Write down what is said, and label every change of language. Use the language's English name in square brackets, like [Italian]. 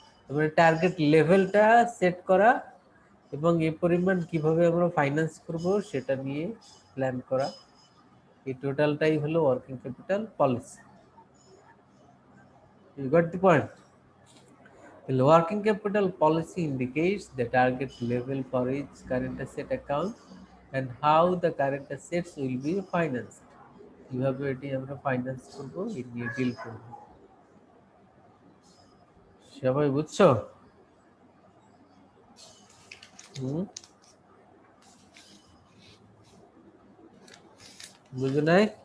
[Bangla] মানে টার্গেট লেভেলটা সেট করা এবং এই পরিমাণ কিভাবে আমরা ফাইন্যান্স করব সেটা নিয়ে প্ল্যান করা, এই টোটালটাই হলো working capital policy. [English] You got the point? The working capital policy indicates the target level for each current asset account and how the current assets will be financed. [Bangla] কিভাবে এটি আমরা ফাইন্যান্স করব এই নিয়ে ডিল করব। সবাই বুঝছো? বুঝো নাই?